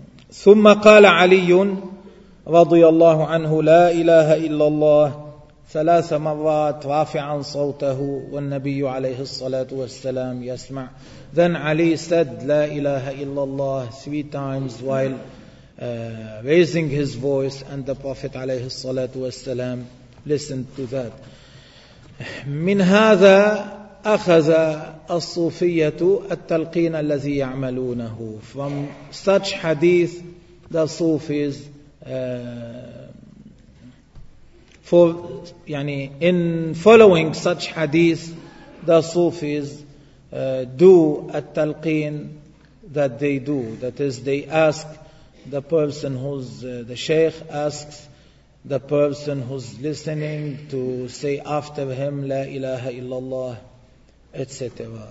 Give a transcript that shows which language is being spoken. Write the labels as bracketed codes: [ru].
[ar] ثم قال علي رضي الله عنه لا إله إلا الله ثلاث مرات رافعا صوته والنبي عليه الصلاة والسلام يسمع. [en] Then Ali said لا إله إلا الله three times while raising his voice and the Prophet عليه الصلاة والسلام listened to that. [ar] من هذا أخذ الصوفية التلقين الذي يعملونه. [en] From such hadith the Sufis for يعني in following such hadith the Sufis do التلقين that they do, that is they ask the person who's the sheikh asks the person who's listening to say after him لا إله إلا الله etc.